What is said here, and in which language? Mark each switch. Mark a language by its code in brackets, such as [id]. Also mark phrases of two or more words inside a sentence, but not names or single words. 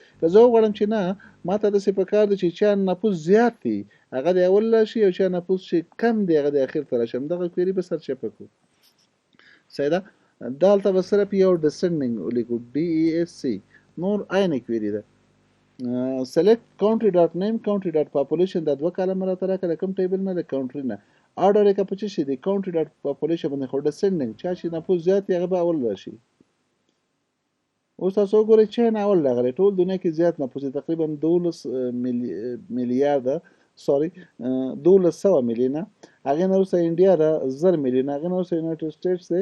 [pa] که زه وغواړم چې نه ما ته داسې پکار دی چې چا نفوس زیات دی هغه د اول راشي او چا نفوس چې کم دی هغه د اخر ته راشي، همدغه کویري به سرچپه کړو. صحیح ده. دلته به صرف یو ډسنډینګ ولیکو DESC، نور عین کویري ده. [en] select country dot name country dot population [pa] دا دوه کلمه راته راکړه، کوم ټیبل نه د country نه. order یې که په څه شي دی [en] country dot population [pa] باندې خو descending چا چې نفوس زیات دی هغه به اول راشي. اوس تاسو وګورئ چین اول راغلی، ټول دنیا کې زیات نفوس دی، تقریبا 12 میلیارده 1200 میلیونه، هغې نه وروسته انډیا ده 1000 میلیونه، هغې نه وروسته یونایټډ سټیټس دی.